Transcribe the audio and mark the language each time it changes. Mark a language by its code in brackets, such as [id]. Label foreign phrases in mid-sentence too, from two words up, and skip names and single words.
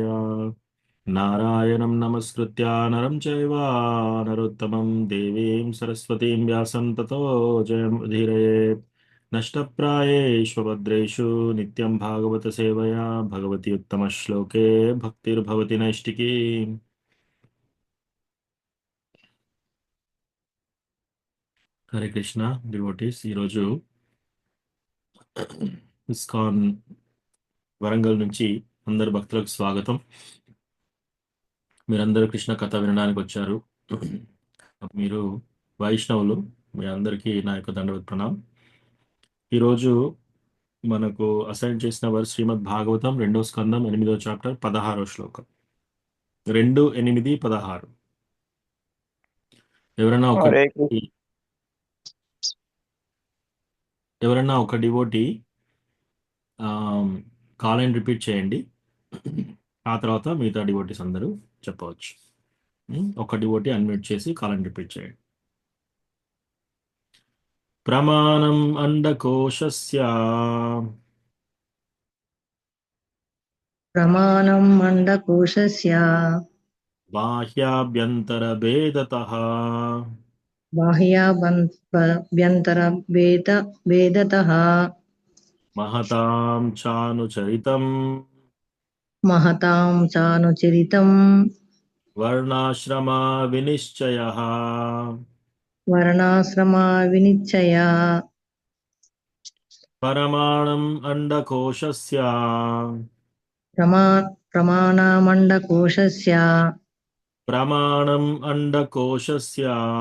[sa] नारायणं नमस्कृत्य नरं चैव नरोत्तमं देवीं सरस्वतीं व्यासं ततो जयमुदीरयेत्। नष्टप्रायेषु भद्रेषु नित्यं भागवत सेवया भगवती उत्तमश्लोके भक्तिर्भवति नैष्टिकी। హరే కృష్ణ [te] డివోటీస్. ఈరోజు ఇస్కాన్ వరంగల్ నుంచి అందరు భక్తులకు స్వాగతం. మీరందరూ కృష్ణ కథ వినడానికి వచ్చారు. మీరు వైష్ణవులు, మీ అందరికీ నా యొక్క దండవత్ ప్రణాం. ఈరోజు మనకు అసైన్ చేసిన వారు శ్రీమద్ భాగవతం 2వ స్కందం 8వ చాప్టర్ 16వ శ్లోకం. 2, 8, 16. ఎవరైనా ఒక [sa] हरे कृष्ण। [te] ఎవరైనా ఒక డివోటీ [en] call and repeat [te] చేయండి. ఆ తర్వాత మిగతా డివోటీస్ అందరూ చెప్పవచ్చు. ఒక డివోటీ అన్మ్యూట్ చేసి [en] call and repeat [te] చేయండి. [sa] ప్రమాణం అండకోశస్య प्रमाणम् अण्डकोशस्य బాహ్యాభ్యంతరభేదతః बाह्याभ्यन्तरभेदतः మహతాం చానుచరితం महतां चानुचरितम् వర్ణాశ్రమ వినిశ్చయః. वर्णाश्रमा विनिश्चया. परमाणम् अंडकोशस्य प्रमा प्रमाणमण्डकोशस्य प्रमाणम् अंडकोशस्य